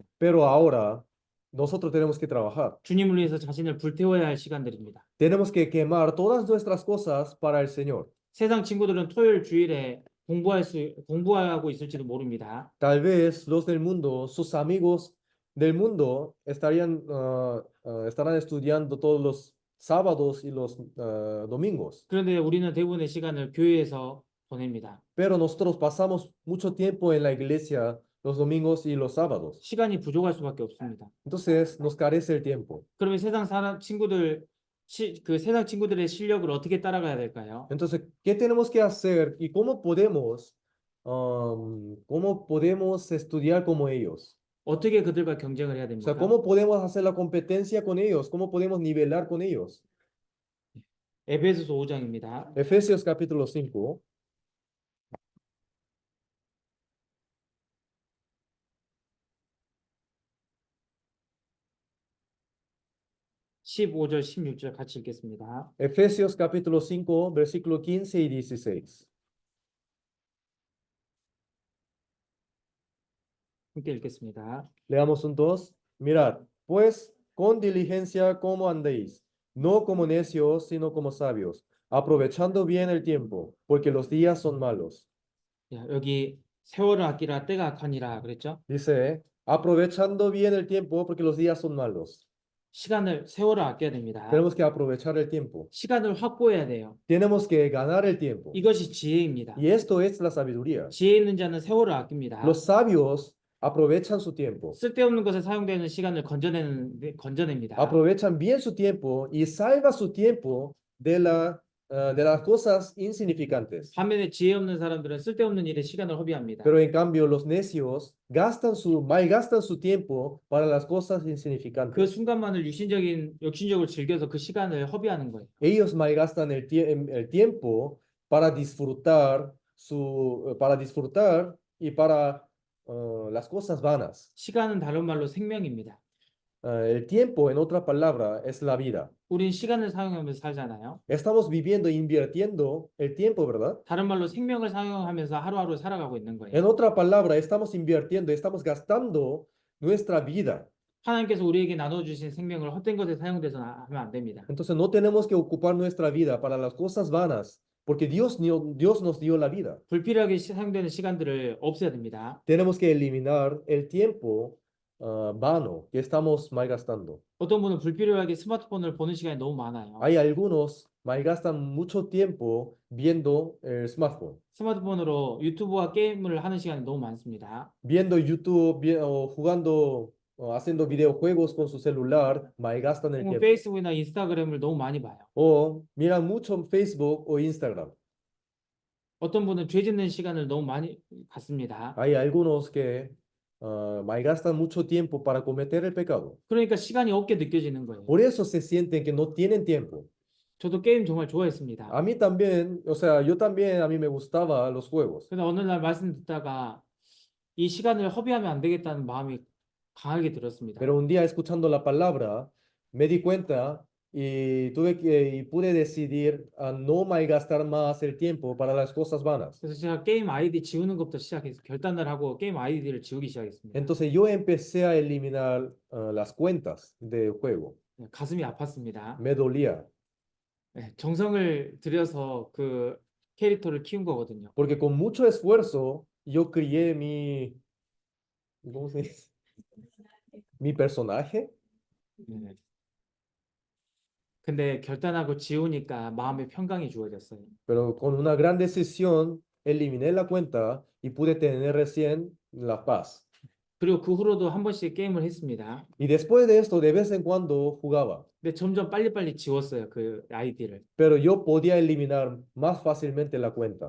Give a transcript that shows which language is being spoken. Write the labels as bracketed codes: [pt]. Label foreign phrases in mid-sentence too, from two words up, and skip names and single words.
[es] Pero ahora nosotros tenemos que trabajar. [ko] 주님을 위해서 자신을 불태워야 할 시간들입니다. [es] Tenemos que quemar todas nuestras cosas para el Señor. [ko] 세상 친구들은 토요일 주일에 공부하고 있을지도 모릅니다. [es] Tal vez los del mundo, sus amigos del mundo estarán estudiando todos los sábados y los domingos. [ko] 그런데 우리는 대부분의 시간을 교회에서 보냅니다. [es] Pero nosotros pasamos mucho tiempo en la iglesia los domingos y los sábados. [ko] 시간이 부족할 수밖에 없습니다. [es] Entonces nos carece el tiempo. [ko] 그러면 세상 친구들의 실력을 어떻게 따라가야 될까요? Entonces, ¿qué tenemos que hacer y cómo podemos estudiar como ellos? 어떻게 그들과 경쟁을 해야 [es] O [ko] 됩니까? [es] sea, ¿cómo podemos hacer la competencia con ellos? ¿Cómo podemos nivelar con ellos? [ko] 에베소서 5장입니다. [es] Efesios capítulo 5. [ko] (15절) (16절) 같이 읽겠습니다. [es] Efesios capítulo 5, versículo 15 y 16. [ko] 함께 읽겠습니다. [es] Leamos juntos. Mirad, pues, con diligencia cómo andéis, no como necios, sino como sabios, aprovechando bien el tiempo, porque los días son malos. [ko] 야, 여기 세월을 아끼라 때가 악하니라 그랬죠? [es] Dice, aprovechando bien el tiempo, porque los días son malos. [ko] 세월을 아껴야 됩니다. [es] Tenemos que aprovechar el tiempo. [ko] 시간을 확보해야 돼요. [es] Tenemos que ganar el tiempo. [ko] 이것이 지혜입니다. [es] Y esto es la sabiduría. [ko] 지혜 있는 자는 세월을 아낍니다. [es] Los sabios aprovechan su tiempo, [ko] 쓸데없는 것에 사용되는 시간을 건져냅니다. [es] aprovechan bien su tiempo y salva su tiempo de las cosas insignificantes. [ko] 반면에 지혜 없는 사람들은 쓸데없는 일에 시간을 허비합니다. [es] Pero en cambio, los necios malgastan su tiempo para las cosas [ko] 그 [es] insignificantes. [ko] 순간만을 욕심적으로 즐겨서 그 시간을 허비하는 거예요. [es] Ellos malgastan el tiempo para disfrutar y para las cosas vanas. [ko] 시간은 다른 말로 생명입니다. [es] El tiempo, en otra palabra, es la vida. [ko] 우린 시간을 사용하면서 살잖아요. [es] Estamos viviendo, invirtiendo el tiempo, ¿verdad? [ko] 다른 말로 생명을 사용하면서 하루하루 살아가고 있는 [es] En [ko] 거예요. [es] otra palabra, estamos invirtiendo, estamos gastando nuestra vida. [ko] 하나님께서 우리에게 나눠주신 생명을 헛된 것에 사용돼서 하면 안 됩니다. [es] Entonces no tenemos que ocupar nuestra vida para las cosas vanas, porque Dios nos dio la vida. [ko] 불필요하게 사용되는 시간들을 없애야 됩니다. [es] Tenemos que eliminar el tiempo vano que estamos malgastando. [ko] 어떤 분은 불필요하게 스마트폰을 보는 시간이 너무 많아요. [es] Hay algunos malgastan mucho tiempo viendo el smartphone, [ko] 스마트폰으로 유튜브와 게임을 하는 시간이 너무 많습니다. [es] viendo YouTube o jugando, o haciendo videojuegos con su celular, malgastan el [ko] 혹은 [es] tiempo. [ko] 페이스북이나 인스타그램을 너무 많이 봐요. [es] O miran mucho Facebook o Instagram. [ko] 어떤 분은 죄 짓는 시간을 너무 많이 갖습니다. [es] Hay algunos que malgastan mucho tiempo para cometer el pecado. [ko] 그러니까 시간이 없게 느껴지는 거예요. [es] Por eso se sienten que no tienen tiempo. [ko] 저도 게임 정말 좋아했습니다. [es] A mí también, o sea, yo también, a mí me gustaban los juegos. [ko] 근데 어느 날 말씀 듣다가 이 시간을 허비하면 안 되겠다는 마음이 강하게 들었습니다. [es] Pero un día escuchando la palabra, me di cuenta y pude decidir a no malgastar más el tiempo para las cosas vanas. [ko] 그래서 제가 게임 아이디 지우는 것부터 시작해서 결단을 하고 게임 아이디를 지우기 시작했습니다. [es] Entonces yo empecé a eliminar las cuentas de juego. [ko] 네, 가슴이 아팠습니다. [es] Me dolía, [ko] 네, 정성을 들여서 그 캐릭터를 키운 거거든요. [es] porque con mucho esfuerzo yo crié ¿cómo se dice? Mi personaje. [ko] 네. 근데 결단하고 지우니까 마음의 평강이 주어졌어요. [es] Pero con una gran decisión eliminé la cuenta y pude tener recién la paz. [ko] 그리고 그 후로도 한 번씩 게임을 했습니다. [es] Y después de esto, de vez en cuando jugaba. [ko] 근데 점점 빨리빨리 지웠어요. 그 아이디를. [es] Pero yo podía eliminar más fácilmente la cuenta.